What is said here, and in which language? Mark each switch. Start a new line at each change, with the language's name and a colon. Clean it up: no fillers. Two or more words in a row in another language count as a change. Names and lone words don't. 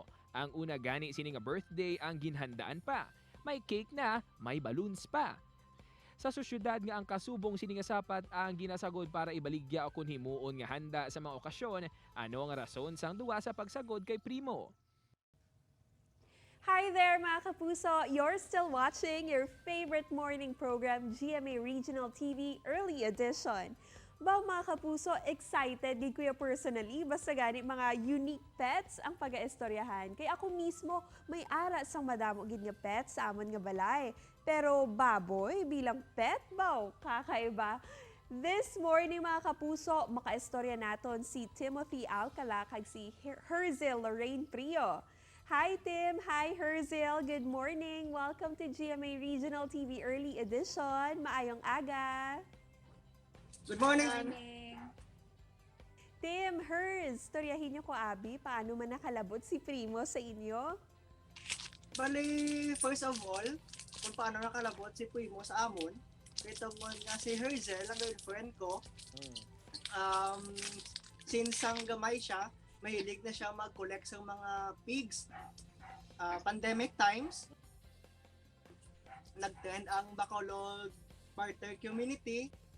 Hiligaynon: Ang una gani sini nga birthday ang ginhandaan pa. May cake na, may balloons pa. Sa sosyudad nga ang kasubong sini nga sapat ang ginasagod para ibaligya o kun himuon nga handa sa mga okasyon, ano nga rason sang duwa sa pagsagod kay primo.
English: Hi there mga kapuso! You're still watching your favorite morning program, GMA Regional TV Early Edition.
Hiligaynon: Baw mga kapuso, excited gid kuya personally basta gani mga
English: unique pets
Hiligaynon: ang pag-aistoryahan. Kaya ako mismo may ara sang madamo gid nga pets sa amon nga balay. Pero baboy bilang pet baw, kakaiba.
English: This morning
Hiligaynon: mga kapuso, makaistorya naton si Timothy Alcala kag si Herzel Lorraine Prio.
English: Hi Tim! Hi Herzel! Good morning! Welcome to GMA Regional TV Early Edition.
Hiligaynon: Maayong aga!
English: Good morning!
Hiligaynon: Tim, Herz, storyahin niyo ko Abi, paano man nakalabot si Primo sa inyo? Bali,
English: first of all,
Hiligaynon: kung paano nakalabot si Primo sa amon, ito mo nga si Herzel, ang girlfriend ko, since ang gamay siya,
Filipino: mahilig na siya mag-collect ng mga
Hiligaynon: pigs.
English: Pandemic times,
Hiligaynon: nag-trend ang Bacolod Barter Community.